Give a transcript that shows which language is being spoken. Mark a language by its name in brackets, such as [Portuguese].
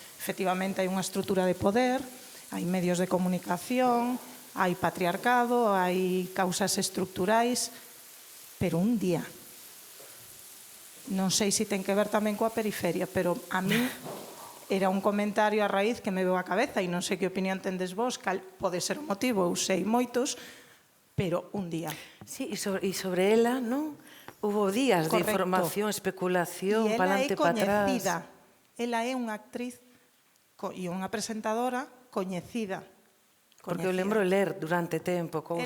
[Galician] Efectivamente, hai unha estrutura de poder, hai medios de comunicación, hai patriarcado, hai causas estructurais, pero un día. Non sei se ten que ver tamén coa periferia, pero a mí era un comentario a raíz que me veu a cabeza e non sei que opinión tendes vos, cal pode ser o motivo, eu sei moitos, pero un día. Sí, e sobre ela, non? [Spanish] Hubo días de información, especulación, palante para atrás. [Galician] Ela é unha actriz e unha presentadora coñecida. Porque eu lembro ler durante tempo cousas.